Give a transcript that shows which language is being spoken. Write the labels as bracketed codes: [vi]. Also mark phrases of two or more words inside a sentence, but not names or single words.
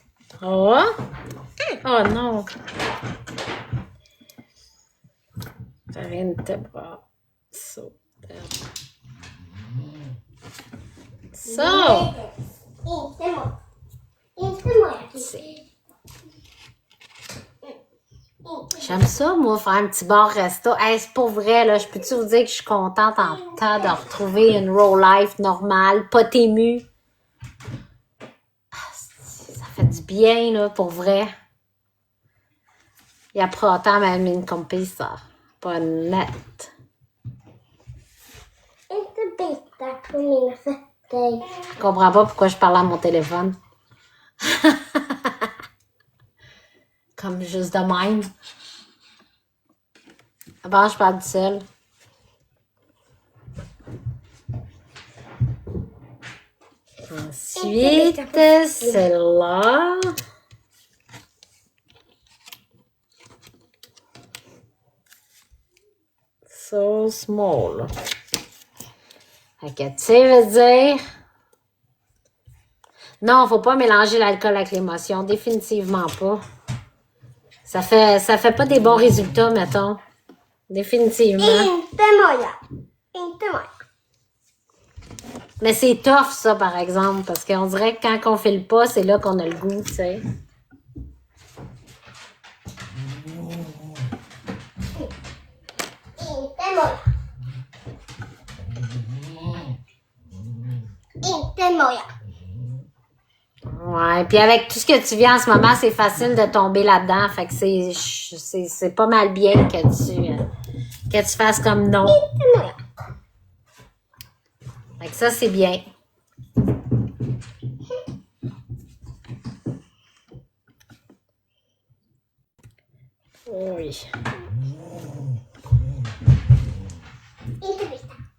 [sv] Ja. [en] Oh no. [sv] Det är inte bra. Så. Så! Inte många. [fr] J'aime ça, moi, faire un petit bar resto. Hey, c'est pour vrai, là, je peux-tu vous dire que je suis contente en temps de retrouver une [en] row life [fr] normale, pas émue. Ah, ça fait du bien, là, pour vrai. [sv] Jag pratar med min kompisar på nät. Inte bita på mina fötter. [fr] Je comprends pas pourquoi je parle à mon téléphone. Comme juste de même. Avant, je parle tout seul. Ensuite, celle-là. [en] So small. [fr] Fait que, tu sais, veut dire... Non, faut pas mélanger l'alcool avec l'émotion. Définitivement pas. Ça fait pas des bons résultats, mettons. Définitivement. [sv] Inte många. Inte många. [fr] Mais c'est tough, ça, par exemple, parce qu'on dirait que quand on file pas, c'est là qu'on a le goût, tu sais. [sv] Inte många. Inte många. [fr] Ouais, puis avec tout ce que tu vis en ce moment, c'est facile de tomber là-dedans. Fait que c'est pas mal bien que tu fasses comme non. [sv] Inte många. [fr] Fait que ça, c'est bien. Oui. [sv] Inte bita.